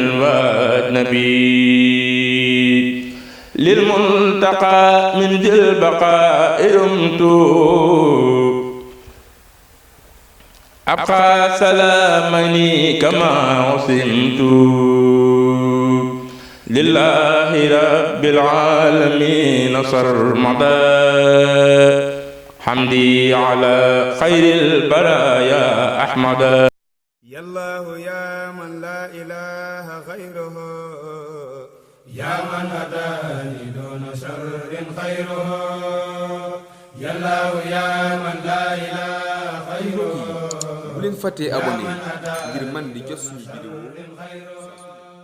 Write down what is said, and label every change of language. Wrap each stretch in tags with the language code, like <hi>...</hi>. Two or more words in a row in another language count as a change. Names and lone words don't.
<ar>والنبي للمنتقى من ذي البقاء رمت أبقى سلامني كما عصمت لله رب العالمين صرمدا حمدي على خير البرايا أحمدا يا الله يا من لا إله غيره يا من هداني دون شر خيره يا الله يا من لا إله غيره</ar> <wo>bu leen fàttee abonné ngir man di jot suñu vidéo</wo>